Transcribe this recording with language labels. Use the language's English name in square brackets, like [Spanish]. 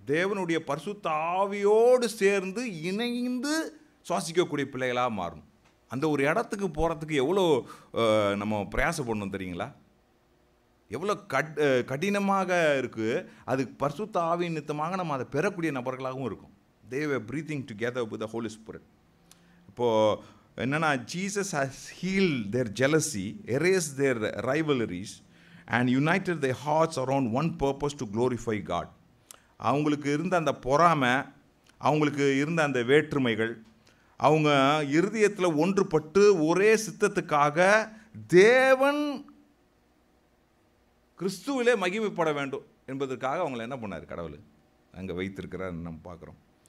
[Tamil] தேவனுடைய பரிசுத்த ஆவியோடு சேர்ந்து இணைந்து சுவாசிக்கக்கூடிய பிள்ளைகளாக மாறணும். அந்த ஒரு இடத்துக்கு போகிறதுக்கு எவ்வளோ நம்ம பிரயாசப்படணும் தெரியுங்களா? எவ்வளோ கடினமாக இருக்குது. அது பரிசுத்த ஆவியின் நிமித்தமாக நம்ம அதை பெறக்கூடிய நபர்களாகவும் இருக்கும். [English] they were breathing together with the Holy Spirit. [Tamil] இப்போது என்னென்னா, [English] Jesus has healed their jealousy, erased their rivalries and united their hearts around one purpose to glorify God. [Tamil] அவங்களுக்கு இருந்த அந்த பொறாமை, அவங்களுக்கு இருந்த அந்த வேற்றுமைகள், அவங்க இருதயத்தில் ஒன்றுபட்டு ஒரே சித்தத்துக்காக தேவன் கிறிஸ்துவிலே மகிமைப்பட வேண்டும் என்பதற்காக அவங்கள என்ன பண்ணார், கடவுள் அங்கே வைத்திருக்கிறார் நம்ம பார்க்குறோம்.